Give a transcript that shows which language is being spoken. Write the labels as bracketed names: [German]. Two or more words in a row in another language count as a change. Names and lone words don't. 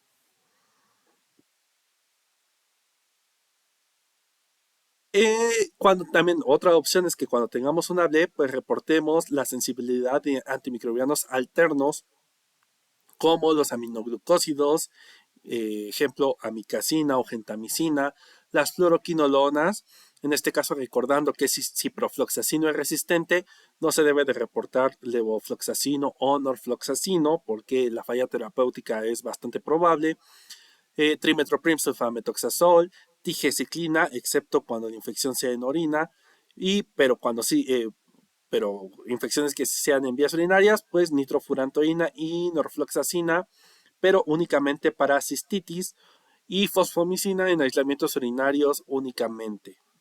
[Spanish] Cuando también otra opción es que cuando tengamos una BLE, pues reportemos la sensibilidad de antimicrobianos alternos como los aminoglucósidos, ejemplo, amicacina o gentamicina, las fluoroquinolonas, en este caso recordando que si ciprofloxacino es resistente, no se debe de reportar levofloxacino o norfloxacino porque la falla terapéutica es bastante probable, trimetoprim sulfametoxazol, tigeciclina, excepto cuando la infección sea en orina, pero cuando sí, pero infecciones que sean en vías urinarias, pues nitrofurantoína y norfloxacina, pero únicamente para cistitis, y fosfomicina en aislamientos urinarios únicamente.